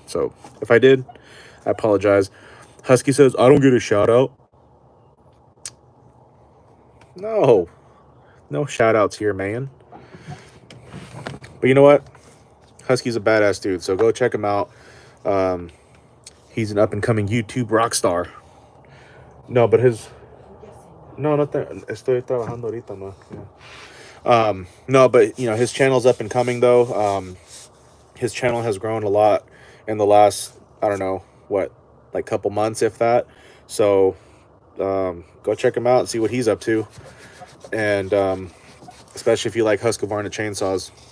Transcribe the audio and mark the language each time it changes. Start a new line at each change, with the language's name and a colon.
English: So if I did, I apologize. Husky says, I don't get a shout out. No shout outs here, man. But you know what? Husky's a badass dude, so go check him out. He's an up and coming YouTube rock star.
Spanish: No, but no estoy trabajando ahorita, no.
English: Yeah. No, but his channel's up and coming though. His channel has grown a lot in the last, I don't know what, like couple months, if that. So go check him out and see what he's up to, and especially if you like Husqvarna chainsaws.